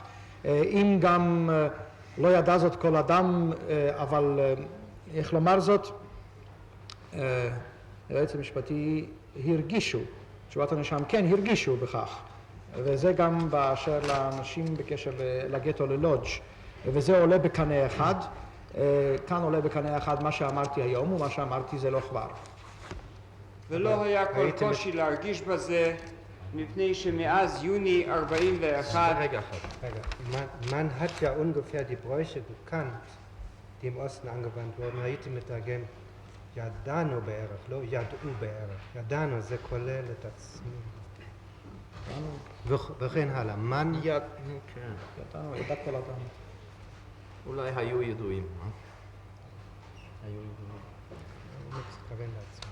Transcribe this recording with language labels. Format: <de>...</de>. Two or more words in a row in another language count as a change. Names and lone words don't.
<he>אם גם לא ידע זאת כל אדם, אבל איך לומר זאת, היועץ המשפטי הרגישו, תשובת הנאשם כן הרגישו בכך, וזה גם באשר לאנשים בקשר לגטו ללודג', וזה עולה בקנה אחד. כאן עולה בקנה אחד מה שאמרתי היום, ומה שאמרתי זה לא כבר. ולא היה כל קושי להרגיש בזה, מפני שמאז יוני 41... רגע אחד.</he> <de>Man hat ja ungefähr die Bräuche gekannt, die im Osten angewandt wurden.</de> <he>הייתי מתרגם ידענו בערך, לא ידעו בערך. ידענו זה כולל את עצמי. וכן הלאה. Man ידענו, ידע כל אדם. אולי היו ידועים. היו ידועים. הוא מתכוון לעצמו.</he>